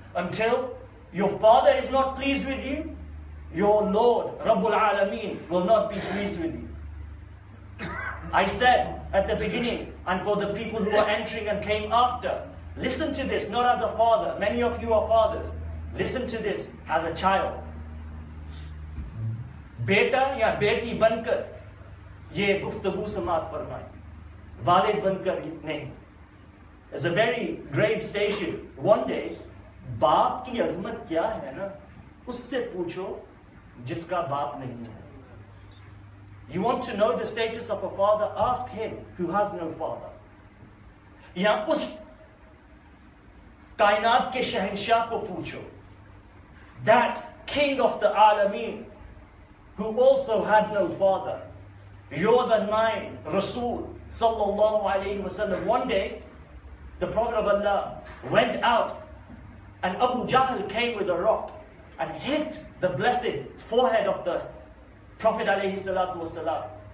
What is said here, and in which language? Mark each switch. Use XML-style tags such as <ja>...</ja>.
<en>Until your father is not pleased with you, your Lord, Rabbul Alameen, will not be pleased with you. I said at the beginning and for the people who are entering and came after. Listen to this, not as a father. Many of you are fathers. Listen to this as a child.</en> <hi>बेटा या बेटी बनकर ये गुफ्तगू समात फरमाए, वालिद बनकर नहीं.</hi> <en>It's a very grave station. One day,</en> <hi>बाप की अजमत क्या है ना, उससे पूछो जिसका बाप नहीं है.</hi> <en>You want to know the status of a father? Ask him who has no father.</en> <hi>या उस कायनात के शहंशाह को पूछो.</hi> <en>That king of the alameen, who also had no father. Yours and mine, Rasul sallallahu alayhi wasallam. One day, the Prophet of Allah went out, and Abu Jahl came with a rock and hit the blessed forehead of the Prophet alayhi salatu wasalam.</en>